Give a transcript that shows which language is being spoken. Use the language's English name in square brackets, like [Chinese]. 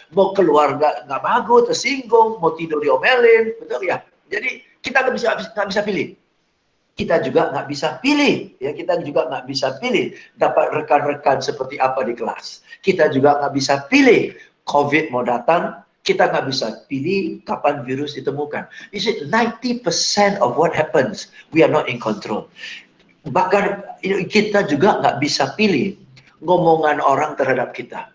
[Indonesian] Mau keluarga nggak bagus, tersinggung, mau tidur diomelin. Betul ya? Jadi kita nggak bisa pilih. Kita juga nggak bisa pilih. Ya, kita juga nggak bisa pilih dapat rekan-rekan seperti apa di kelas. Kita juga nggak bisa pilih COVID mau datang. Kita nggak bisa pilih kapan virus ditemukan. [English] You see, 90% of what happens, we are not in control. [Indonesian] Bahkan kita juga nggak bisa pilih ngomongan orang terhadap kita.